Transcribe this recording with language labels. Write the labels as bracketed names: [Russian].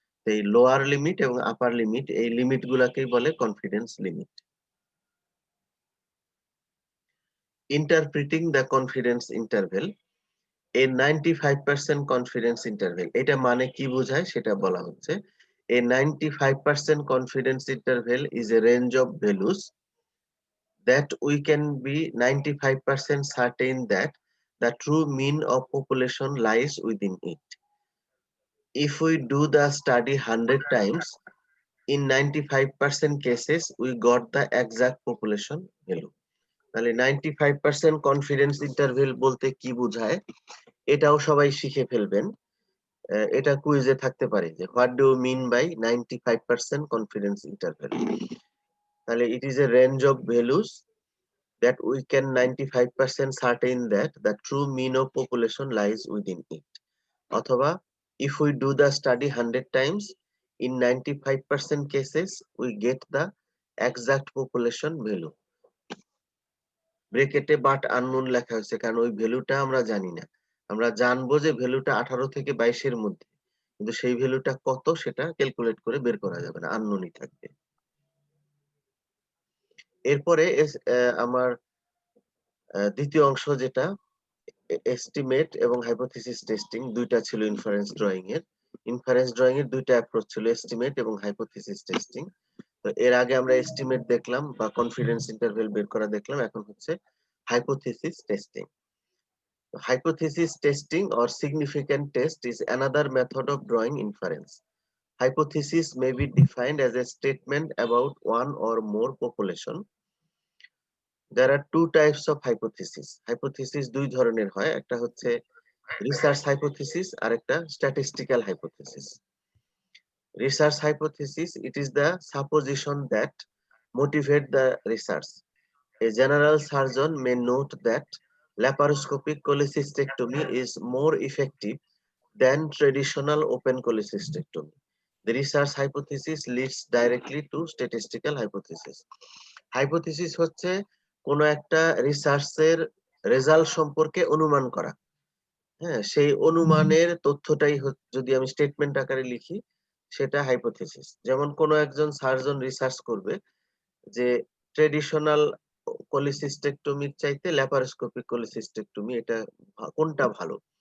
[Bangla] এই lower limit এবং আপার limit, এই লিমিট গুলাকেই বলে confidence limit. [English] interpreting the confidence interval, [Bangla] A 95% confidence interval, এটা মানে কি বোঝায় সেটা বলা হচ্ছে। [English] A 95% confidence interval is a range of values that we can be 95% certain that the true mean of population lies within it. If we do the study 100 times, in 95% cases we got the exact population value. [Bangla] তাহলে 95% confidence interval বলতে কি বোঝায় এটাও সবাই শিখে ফেলবেন। এটা কুইজে থাকতে পারে যে [English] What do you mean by 95% confidence interval. [Bangla] তাহলে [English] it is a range of values that we can 95% certain that the true mean of population lies within it. [Bangla] অথবা [English] if we do the study 100 times, in 95% cases we get the exact population value. [Bangla] ব্রেকেটে but unknown লেখা হয়েছে কারণ ওই ভ্যালুটা আমরা জানি না। আমরা জানবো যে ভ্যালুটা 18 থেকে 22 এর মধ্যে, কিন্তু সেই ভ্যালুটা কত সেটা ক্যালকুলেট করে বের করা যাবে না, আননোনই থাকবে। এরপরে আমার দ্বিতীয় অংশ যেটা এস্টিমেট এবং হাইপোথিসিস টেস্টিং, দুইটা ছিল ইনফারেন্স ড্রয়িং এর। ইনফারেন্স ড্রয়িং এর দুইটা অ্যাপ্রোচ ছিল, এস্টিমেট এবং হাইপোথিসিস টেস্টিং। তো এর আগে আমরা এস্টিমেট দেখলাম বা কনফিডেন্স ইন্টারভেল বের করা দেখলাম, এখন হচ্ছে hypothesis testing. [English] Hypothesis testing or significant test is another method of drawing inference. Hypothesis may be defined as a statement about one or more population There are two types of hypothesis. [Bangla] Hypothesis দুই ধরনের হয়, একটা হচ্ছে research hypothesis আর একটা statistical hypothesis. [English] Research hypothesis, it is the supposition that motivate the research. A general surgeon may note that laparoscopic cholecystectomy is more effective than traditional open cholecystectomy. The research hypothesis leads directly to statistical hypothesis. [Bangla] Hypothesis হচ্ছে কোনো একটা রিসার্চের result সম্পর্কে অনুমান করা। হ্যাঁ, সেই অনুমানের তথ্যটাই যদি আমি স্টেটমেন্ট আকারে লিখি, সেটা হাইপোথিসিস। যেমন কোনো একজন সার্জন রিসার্চ করবে যে ট্রেডিশনাল কোলিসিস্টেকটমির চাইতে ল্যাপারোস্কোপিক কোলিসিস্টেকটমি এটা কোনটা ভালো।